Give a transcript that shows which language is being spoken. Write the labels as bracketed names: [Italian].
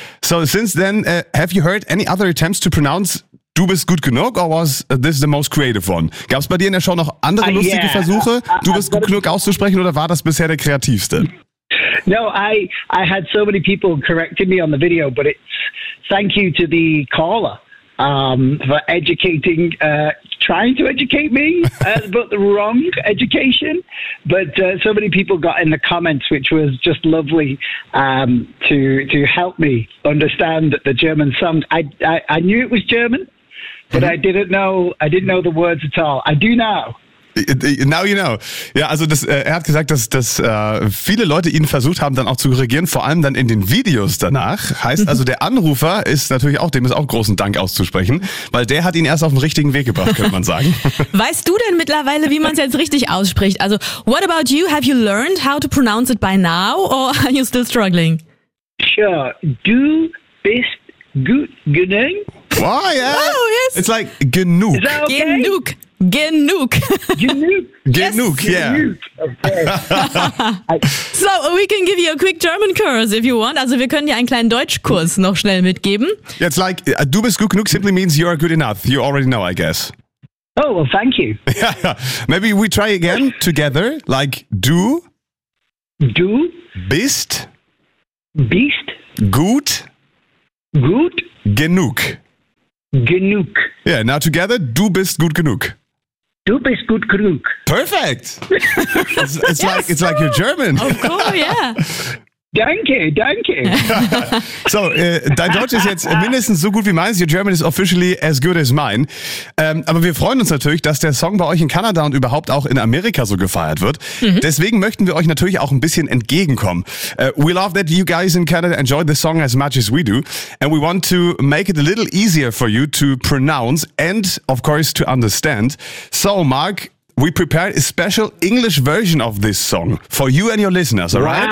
[English] So since then, have you heard any other attempts to pronounce [German] Du bist gut genug, [English] or was this the most creative one? [German] Gab es bei dir in der Show noch andere lustige Versuche, Du bist gut genug auszusprechen, oder war das bisher der kreativste? [English] No, I had so many people correcting me on the video, but it's thank you to the caller for educating, trying to educate me about the wrong education. But so many people got in the comments, which was just lovely to help me understand the German song. I knew it was German, but I didn't know the words at all. I do now. Now you know. [German] Ja, also das, er hat gesagt, dass viele Leute ihn versucht haben, dann auch zu korrigieren, vor allem dann in den Videos danach. Heißt also, der Anrufer ist natürlich auch, dem ist auch großen Dank auszusprechen, weil der hat ihn erst auf den richtigen Weg gebracht, könnte man sagen. Weißt du denn mittlerweile, wie man es jetzt richtig ausspricht? [English] Also, what about you? Have you learned how to pronounce it by now or are you still struggling? [German] Sure. Du bist gut genug. [English] Oh, yeah. Wow, yes. It's like genug. Is that okay? [German] Genug. Genug. Genug. [English] Yes. [German] Genug, yeah. [English] Okay. So, we can give you a quick German course if you want. [German] Also, wir können dir einen kleinen Deutschkurs noch schnell mitgeben. [English] It's like, [German] du bist gut genug [English] simply means you are good enough. You already know, I guess. Oh, well, thank you. Maybe we try again together. Like, du. [German] Du. Bist. Bist. Gut. Gut. Genug. Genug. [English] Yeah, now together, [German] du bist gut genug. Du bist gut genug. [English] Perfect. It's yes, like, it's like you're German. Of course, yeah. [German] Danke, danke. So, dein Deutsch ist jetzt mindestens so gut wie meins. [English] Your German is officially as good as mine. [German] Aber wir freuen uns natürlich, dass der Song bei euch in Kanada und überhaupt auch in Amerika so gefeiert wird. Mhm. Deswegen möchten wir euch natürlich auch ein bisschen entgegenkommen. [English] We love that you guys in Canada enjoy the song as much as we do. And we want to make it a little easier for you to pronounce and, of course, to understand. So, Mark, we prepared a special English version of this song for you and your listeners, all right?